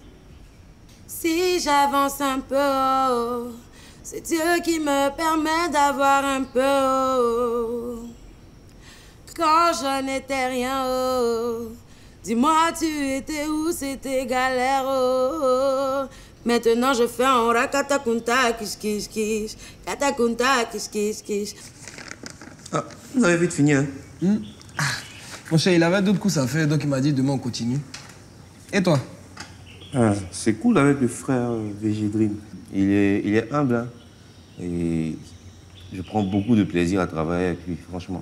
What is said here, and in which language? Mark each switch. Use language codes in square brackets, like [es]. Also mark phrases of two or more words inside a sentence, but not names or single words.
[fr] Si j'avance un peu, c'est Dieu qui me permet d'avoir un peu. Quand je n'étais rien, dis-moi tu étais où, c'était galère. Maintenant je fais un rakatakunta, kish kish kish, katakunta, kish kish kish. Ah, vous avez vite fini, hein? Mon cher, il avait d'autres coups à faire, donc il m'a dit demain on continue. Et toi? C'est cool avec le frère VG Dream. Il est humble, hein? Et je prends beaucoup de plaisir à travailler avec lui, franchement.